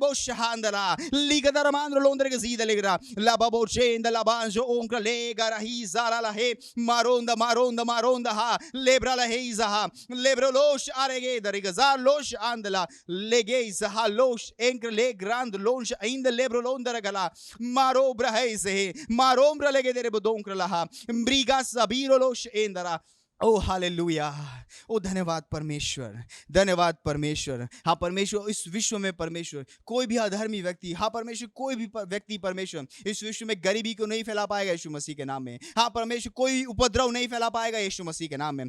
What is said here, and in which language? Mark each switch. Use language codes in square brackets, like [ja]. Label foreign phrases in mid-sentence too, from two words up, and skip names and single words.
[hi] bosh andla liga dar mandro londari gzid legra la babocenda la banjo onkra le gara hizara la he maronda ha lebra la heiza lebra losh arege darigazar losh andla legeiza losh enkre le grand losh in the lebro londra gala marobra heize marombra legedere bodonkra la briga sabiro losh endara ओ हालेलुया। ओ धन्यवाद परमेश्वर। हाँ परमेश्वर, इस विश्व में परमेश्वर कोई भी अधर्मी व्यक्ति, हाँ परमेश्वर कोई भी व्यक्ति परमेश्वर इस विश्व में गरीबी को नहीं फैला पाएगा यीशु मसीह के नाम में। हाँ परमेश्वर कोई उपद्रव नहीं फैला पाएगा यीशु मसीह के नाम में।